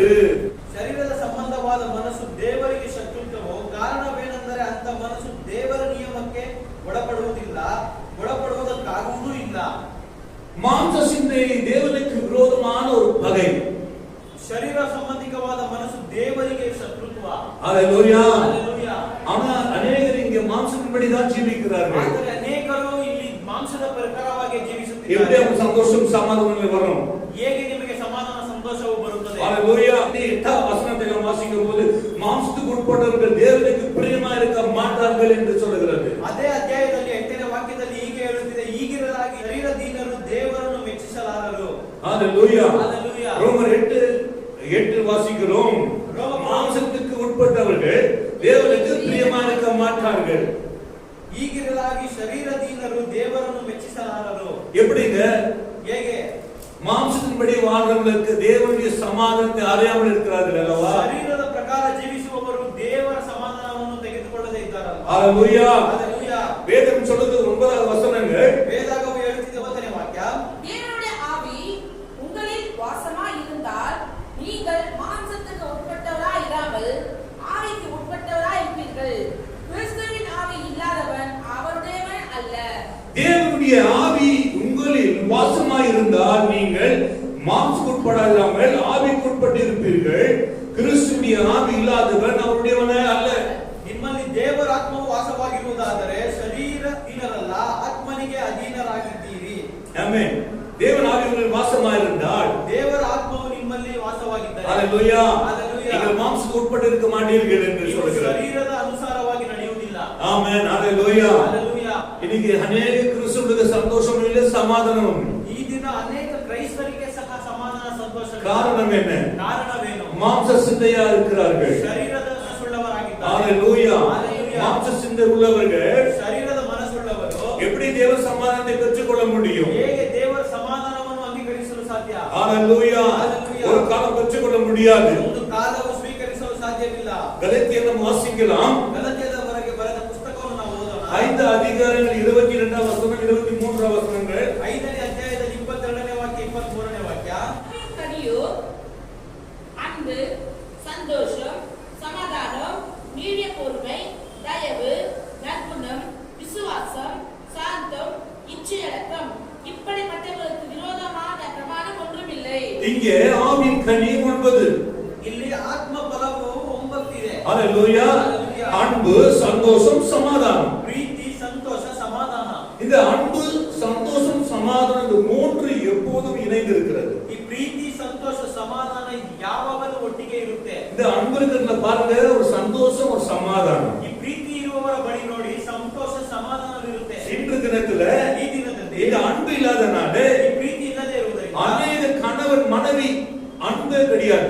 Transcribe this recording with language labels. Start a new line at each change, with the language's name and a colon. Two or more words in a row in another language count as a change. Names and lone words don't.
Kannada: ಶರೀರದ ಸಂಬಂಧವಾದ ಮನಸ್ಸು ದೇವರಿಗೆ ಶತ್ರುತ್ವವು. ಕಾರಣವೇನೆಂದರೆ ಅಂತ ಮನಸ್ಸು ದೇವರ ನಿಯಮಕ್ಕೆ ಒಳಪಡುವುದಿಲ್ಲ, ಒಳಪಡುವುದಕ್ಕಾಗುವುದೂ ಇಲ್ಲ.
Tamil: மாம்ச சிந்தை தேவனுக்கு விரோதமான ஒரு பகை.
Kannada: ಶರೀರ ಸಂಬಂಧಿಕವಾದ ಮನಸ್ಸು ದೇವರಿಗೆ ಶತ್ರುತ್ವ.
Tamil: ஹalleluya.
Kannada: ಹalleluya.
Tamil: ஆனா அநேகர் இங்க மாம்சத்தின்படி தான் ஜீவிக்கிறார்கள்.
Kannada: ಆದರೆ ಅನೇಕರು ಇಲ್ಲಿ ಮಾಂಸದ ಪ್ರಕಾರವಾಗಿ
Tamil: எப்படி
Kannada: ಜೀವಿಸುತ್ತಿದ್ದಾರೆ.
Tamil: அவங்க சந்தோஷம் சமாதானம் வரும்?
Kannada: ಹೇಗೆ ನಿಮಗೆ ಸಮಾಧಾನ ಸಂತೋಷವು ಬರುತ್ತದೆ?
Tamil: ஹalleluya. இந்த 8வது வசனத்தை நாம் வாசிக்கும்போது மாம்சத்துக்கு உட்பட்டவர்கள் தேவனுக்கு பிரியமா இருக்க மாட்டார்கள் என்று சொல்கிறது.
Kannada: ಅದೇ ಅಧ್ಯಾಯದಲ್ಲಿ 8ನೇ ವಾಕ್ಯದಲ್ಲಿ ಹೀಗೆ ಹೇಳುತ್ತಿದೆ, ಹೀಗಿರಲಾಗಿ ಶರೀರ ದೀನರು ದೇವರನ್ನು ಮೆಚ್ಚಿಸಲಾರರು.
Tamil: ஹalleluya. ஹalleluya. ரோமர் 8 வாசிக்கிறோம். மாம்சத்துக்கு உட்பட்டவர்கள் தேவனுக்கு பிரியமா இருக்க மாட்டார்கள்.
Kannada: ಹೀಗಿರಲಾಗಿ ಶರೀರ ದೀನರು ದೇವರನ್ನು ಮೆಚ್ಚಿಸಲಾರರು.
Tamil: எப்படிங்க?
Kannada: ಹೇಗೆ?
Tamil: மாம்சத்தின்படி வாழ்றவங்களுக்கு தேவனுடைய சமாதானத்தை அறியாமல் இருக்கிறார்கள் அல்லவா?
Kannada: ಶರೀರದ ಪ್ರಕಾರ ಜೀವಿಸುವವರು ದೇವರ ಸಮಾಧಾನವನ್ನು ತೆಗೆದುಕೊಳ್ಳದೇ ಇದ್ದಾರಲ್ಲ.
Tamil: ஹalleluya. ஹalleluya. வேதம் சொல்லுது 9வது வசனங்கள்.
Kannada: ವೇದಾಗವು ಹೇಳುತ್ತಿದೆ 9ನೇ ವಾಕ್ಯ,
Tamil: தேவனுடைய ஆவி உங்களில் வாசமாய் இருந்தால் நீங்கள் மாம்சத்துக்கு உட்பட்டவராய் இராமல் ஆவிக்கு உட்பட்டவராய் இருப்பீர்கள். கிறிஸ்துவின் ஆவி இல்லாதவன் அவருடையவன் அல்ல. தேவனுடைய ஆவி உங்களில் வாசமாய் இருந்தால் நீங்கள் மாம்சத்துக்குட்படாமல் ஆவிக்குட்பட்டு இருப்பீர்கள். கிறிஸ்துவின் ஆவி இல்லாதவன் அவருடையவனே அல்ல.
Kannada: ನಿಮ್ಮಲ್ಲಿ ದೇವರ ಆತ್ಮವು ವಾಸವಾಗಿರುವುದಾದರೆ ಶರೀರ ದೀನರಲ್ಲ, ಆತ್ಮನಿಗೆ ಅಧೀನರಾಗಿದ್ದೀರಿ.
Tamil: ஆமென். தேவன் ஆவி உங்களில் வாசமாய் இருந்தால்
Kannada: ದೇವರ ಆತ್ಮವು ನಿಮ್ಮಲ್ಲಿ ವಾಸವಾಗಿದ್ದರೆ
Tamil: ஹalleluya. ஹalleluya. நீங்கள் மாம்சத்துக்கு உட்பட்டு இருக்க மாட்டீர்கள் என்று
Kannada: ನೀವು
Tamil: சொல்கிறார்.
Kannada: ಶರೀರದ ಅನುಸಾರವಾಗಿ ನಡೆಯುವುದಿಲ್ಲ.
Tamil: ஆமென். ஹalleluya. ஹalleluya. இன்னைக்கு அநேக கிறிஸ்தவர்களுக்கு சந்தோஷம் இல்லை, சமாதானம்.
Kannada: ಈ ದಿನ ಅನೇಕ ಕ್ರೈಸ್ತರಿಗೆ ಸಹ ಸಮಾಧಾನ ಸಂತೋಷ.
Tamil: காரணம் என்ன?
Kannada: ಕಾರಣವೇನು?
Tamil: மாம்ச சிந்தையா இருக்கிறார்கள்.
Kannada: ಶರೀರದ ಮನಸ್ಸುಳ್ಳವರಾಗಿದ್ದಾರೆ.
Tamil: ஹalleluya. ஹalleluya. மாம்ச சிந்தை உள்ளவர்கள்
Kannada: ಶರೀರದ ಮನಸ್ಸುಳ್ಳವರು
Tamil: எப்படி தேவ சமாதானத்தை பெற்றுக்கொள்ள முடியும்?
Kannada: ಹೇಗೆ ದೇವರ ಸಮಾಧಾನವನ್ನು ಅಂಗೀಕರಿಸಲು ಸಾಧ್ಯ?
Tamil: ஹalleluya. ஹalleluya. ஒரு காலம் பெற்றுக்கொள்ள முடியாது.
Kannada: ಒಂದು ಕಾಲವು ಸ್ವೀಕರಿಸಲು ಸಾಧ್ಯವಿಲ್ಲ.
Tamil: கலாத்தியர் நாம் வாசிக்கலாம்.
Kannada: ಗಲಾತ್ಯದವರೆಗೆ ಬರೆದ ಪುಸ್ತಕವನ್ನು ನಾವು ಓದೋಣ.
Tamil: 5 அதிகாரங்கள் 22 வசனம் 23 வசனங்கள்.
Kannada: 5ನೇ ಅಧ್ಯಾಯದಲ್ಲಿ 22ನೇ ವಾಕ್ಯ 23ನೇ ವಾಕ್ಯ.
Tamil: கனியோ அன்பு, சந்தோஷம், சமாதானம், நீடிய பொறுமை, தயவு, நற்குணம், விசுவாசம், சாந்தம், இச்சையடக்கம், இப்படிப்பட்டவர்களுக்கு விரோதமான பிரமாணம் ஒன்றுமில்லை. இங்கே ஆவின் கனி 9.
Kannada: ಇಲ್ಲಿ ಆತ್ಮ ಫಲವು 9 ಇದೆ.
Tamil: ஹalleluya. அன்பு, சந்தோஷம், சமாதானம்.
Kannada: ಪ್ರೀತಿ, ಸಂತೋಷ, ಸಮಾಧಾನ.
Tamil: இந்த அன்பு, சந்தோஷம், சமாதானம் இந்த மூன்று எப்போதும் இணைந்து இருக்கிறது.
Kannada: ಈ ಪ್ರೀತಿ, ಸಂತೋಷ, ಸಮಾಧಾನ ಯಾವಾಗಲೂ ಒಟ್ಟಿಗೆ ಇರುತ್ತೆ.
Tamil: இந்த அன்பு இருக்கிறதுல பாருங்க, ஒரு சந்தோஷம், ஒரு சமாதானம்.
Kannada: ಈ ಪ್ರೀತಿ ಇರುವವರ ಬಳಿ ನೋಡಿ ಸಂತೋಷ ಸಮಾಧಾನವಿರುತ್ತೆ.
Tamil: இன்று தினத்துல
Kannada: ಈ ದಿನದಲ್ಲಿ
Tamil: இந்த அன்பு இல்லாதனால
Kannada: ಈ ಪ್ರೀತಿ ಇಲ್ಲದೆ ಇರುವುದರಿಂದ
Tamil: அநேக கணவன் மனைவி அன்பே கிடையாது.